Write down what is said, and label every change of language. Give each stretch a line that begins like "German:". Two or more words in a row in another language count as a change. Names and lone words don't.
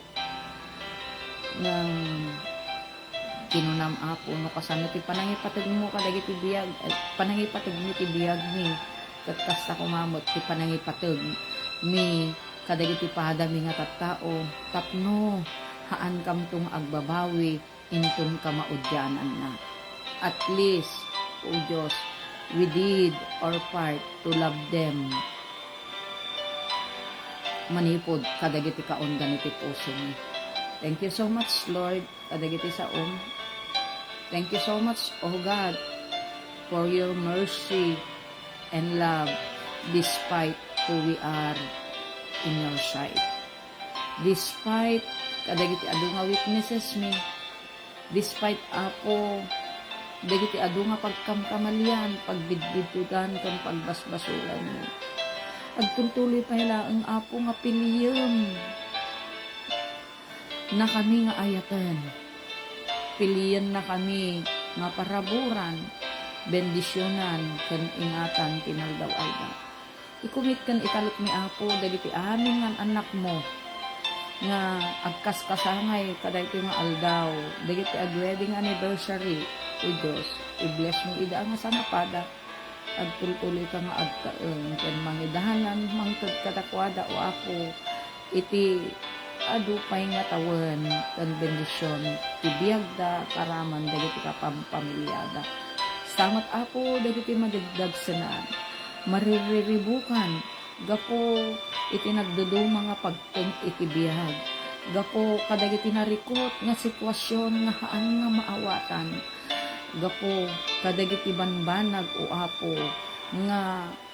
Iloko: Nang kinunam, Apo, no kasano ti panangipatag mo kadagiti biyag, panangipatag mi ti biyag ni, kat kasta kumamot ti panangipatag mi kadagiti pada mi nga tattao, tapno haan kam tung agbabawi intun kamaudyanan na.
English: At least, O Diyos, we did our part to love them.
Iloko: Manipod kadagiti kaon ganiti puso mi.
English: Thank you so much, Lord,
Iloko: kadagiti saom.
English: Thank you so much, O God, for your mercy and love despite who we are in your sight.
Iloko: Despite kadagiti adu nga weaknesses mi, despite, Apo, dagiti adu nga pagkamkamalian, pagbidbidugan kan pagbasbasulan mi. Agtultuloy pa ang, Apo, nga piliyem na kami nga ayatan. Piliyan na kami nga paraburan, bendisyonan, kan ingatan, tinaldaw-aldaw. Ikumit kan ikalot mi, Apo, dagiti amin nga anak mo, nga agkaskasangay, kadagiti nga aldaw, dagiti
English: wedding anniversary,
Iloko: O Diyos, i-bless mo ida nga sangapada, agtuloy ka nga agtaeng, kan mangidahanan, mangtod kadakwada, O Apo, iti adupay nga tawen, kan bendisyon, tibiyag da, karaman, dagiti kapampamilyada. Salamat, Apo, dagiti madagdag sanan, maririribukan, gapo iti nagduduma nga pagteng iti biyag, gapo kadagiti narikot nga sitwasyon nga haan nga maawatan, gapo kadagiti banbanag, O Apo, nga